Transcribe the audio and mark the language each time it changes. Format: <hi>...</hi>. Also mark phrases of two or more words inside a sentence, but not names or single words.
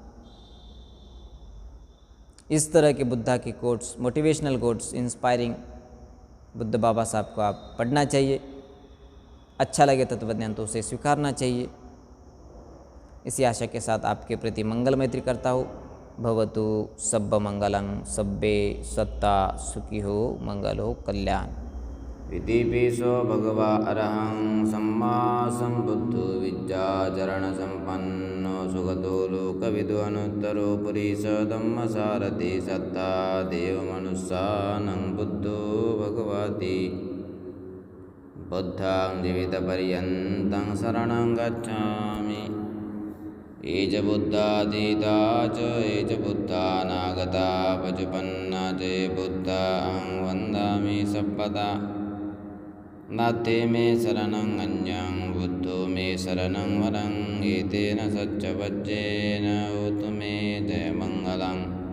<hi>इस तरह के बुद्धा की कोट्स,</hi> <en>motivational quotes, inspiring</en> <hi>बुद्ध बाबा साहब को आप पढ़ना चाहिए। अच्छा लगे तत्वज्ञान तो उसे स्वीकारना चाहिए। इसी आशा के साथ आपके प्रति मंगल मैत्री करता हूँ।</hi> <pi>भवतु सब्ब मंगलं, सब्बे सत्ता</pi> <hi>सुखी हो, मंगल हो, कल्याण।</hi> <pi>इतिपिसो भगवा अरहं सम्मा सम्बुद्धो विद्याचरणसम्पन्नो सुगतो लोकविदो अनुत्तरो पुरीश धम्मसारथि सत्ता देवमनुष्यानं बुद्धो भगवति बुद्धं जीवितपर्यन्तं शरणं गच्छामि। ये च बुद्धातीता च ये च बुद्धानागता पचुपन्ना च ये बुद्धां वन्दामि सप्पदा। नास्ति मे शरणं अन्यं बुद्धो मे शरणं वरं एतेन सच्चवज्जेन होतु मे जयमङ्गलम्।</pi>